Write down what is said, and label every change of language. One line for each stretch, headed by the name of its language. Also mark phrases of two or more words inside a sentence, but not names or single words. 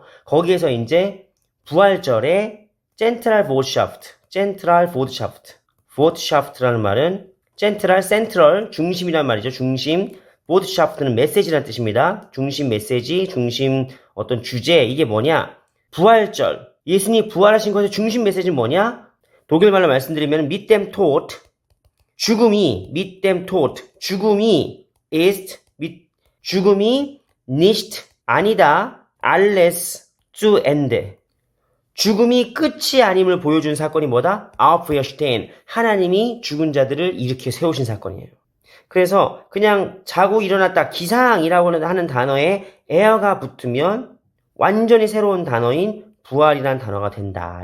Korean: 거기에서 이제 부활절에 Zentralbotschaft, Botschaft라는 말은 Central, 중심이란 말이죠. 중심. 보드샤프트는 메시지라는 뜻입니다. 중심 메시지, 중심 어떤 주제, 이게 뭐냐? 부활절. 예수님이 부활하신 것의 중심 메시지는 뭐냐? 독일말로 말씀드리면
German: mit dem Tod,
Korean: 죽음이
German: mit dem Tod,
Korean: 죽음이 ist, 죽음이 nicht, 아니다,
German: alles zu Ende.
Korean: 죽음이 끝이 아님을 보여준 사건이 뭐다? Auferstehen, 하나님이 죽은 자들을 일으켜 세우신 사건이에요. 그래서 그냥 자고 일어났다 기상이라고 하는 단어에 에어가 붙으면 완전히 새로운 단어인 부활이라는 단어가 된다.